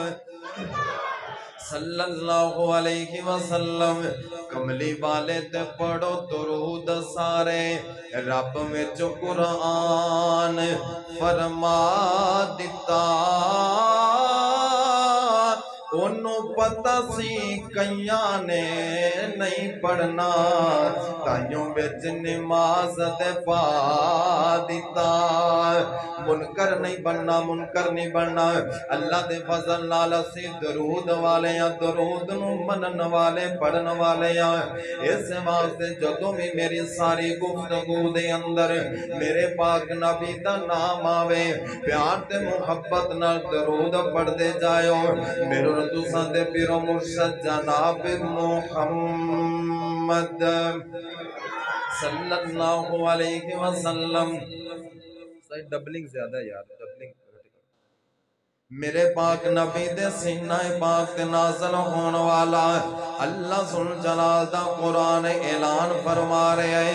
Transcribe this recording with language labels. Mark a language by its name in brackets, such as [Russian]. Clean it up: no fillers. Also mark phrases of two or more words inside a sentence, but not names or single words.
[Arabic] صلی اللہ علیہ وسلم [Punjabi] کملی والے تے پڑھو درود سارے، رب وچ قرآن فرما دیتا انہوں پتہ سی کئیاں نے نہیں پڑھنا تائیوں بچ نماز دے پا دیتا۔ منکر نہیں بننا منکر نہیں بننا، اللہ دے فضل نال اسی درود والے ہیں، درود نو منن والے پڑھن والے ہیں۔ اس واسطے جدوں بھی میری ساری گفتگو دے اندر میرے پاک نبی دا نام آوے پیار تے محبت نال درود پڑھ دے جائیو۔ میرے تساں دے پیر و مرشد جناب محمد [Arabic] صلی اللہ علیہ وسلم [Punjabi] ڈبلنگ زیادہ یار ڈبلنگ میرے پاک نبی دے سینہ پاک تے نازل ہون والا اللہ ذل جلال دا قرآن اعلان فرما رہے ہیں۔